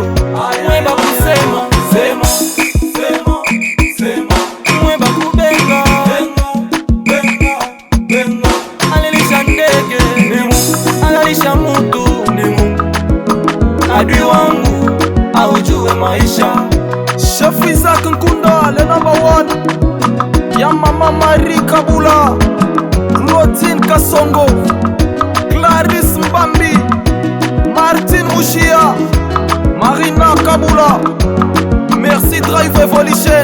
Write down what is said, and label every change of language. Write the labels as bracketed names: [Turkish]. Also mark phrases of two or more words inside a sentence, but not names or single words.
[Swahili] Mweba kusema, mweba kubenga. Alilisha ndege, alilisha mutu. Adui wangu aujue maisha. [French] Chef Isaac Nkunda, le #1. [Swahili] Ya Mama Marie Kabula, Claudine Kasongo, Clarisse Mbambi, Martin Mouchia, Marina Kabula. [French] Merci Drive Evolution.